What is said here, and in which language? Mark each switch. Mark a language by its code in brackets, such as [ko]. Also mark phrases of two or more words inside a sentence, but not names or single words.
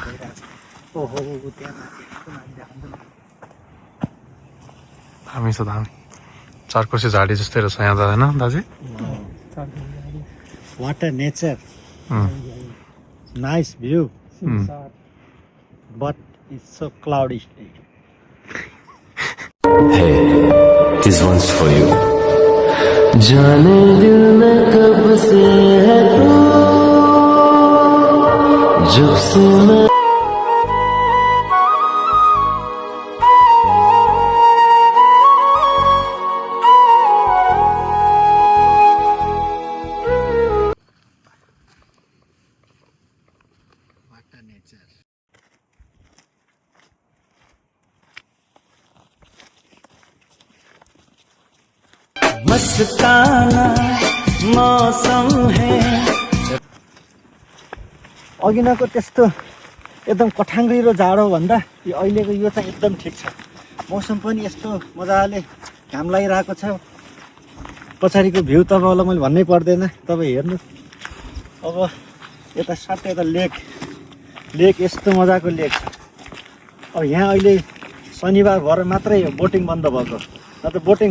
[ne] ओहो त्यहाँ माथि देखाउँछ नि। दामी छ दामी चारकोसे झाडी जस्तै रहेछ यहाँ त होइन दाजु [en] What a nature अँ। Nice view अँ। But it's so cloudy Hey, this one's for you. [hi] जाने दिल में कब से है तू जब से मैं [en] What a nature [hi] मस्ताना मौसम है अघिनको [ne] त्यस्तो एकदम कठाङ्ग्रिलो जाडो भन्दा यो अहिलेको यो चाहिँ एकदम ठिक छ मौसम पनि यस्तो मजाले घाम लागिरहेको छ पछाडिको भ्यू तपाईँलाई मैले भन्नै पर्दैन तपाईँ हेर्नु अब यता सट्टै यता लेक यस्तो मजाको लेक छ अब यहाँ अहिले शनिबार भएर मात्रै बोटिङ बन्द भएको न त बोटिङ